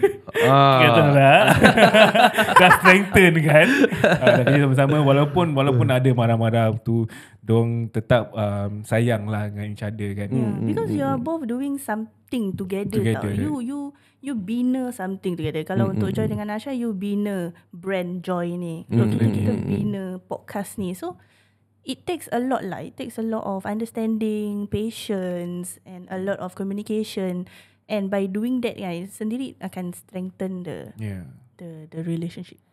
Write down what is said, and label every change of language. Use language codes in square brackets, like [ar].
[ms] Kata lah. Dah strengthen kan. Dah kerja sama-sama walaupun ada marah-marah tu, dong tetap sayang lah dengan [en] each other [ms] kan. [en] Because you are both doing something together tau. You bina something together. [ms] Kalau untuk Joy dengan Nasha, you bina brand Joy ni. [en] So [ms] kita bina podcast ni. [en] So it takes a lot lah. It takes a lot of understanding, patience, and a lot of communication. And by doing that, [ms] sendiri akan [en] strengthen the relationship.